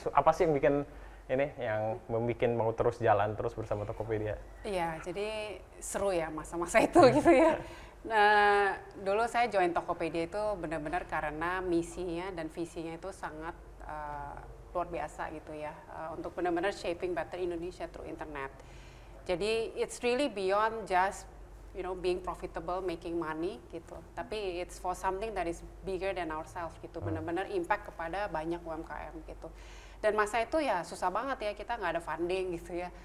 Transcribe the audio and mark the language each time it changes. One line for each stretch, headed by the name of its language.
Indonesian: Apa sih yang bikin ini yang membuat mau terus jalan terus bersama Tokopedia? Iya, jadi seru ya masa-masa itu gitu ya. Nah, dulu saya join Tokopedia itu benar-benar karena misinya dan visinya itu sangat luar biasa gitu ya, untuk benar-benar
English: shaping better Indonesia through internet. Jadi it's really beyond just being profitable, making money gitu. Tapi it's for something that is bigger than ourselves gitu.
Indonesian: Benar-benar impact kepada banyak UMKM gitu. Dan masa itu ya susah banget ya, kita nggak ada funding gitu ya.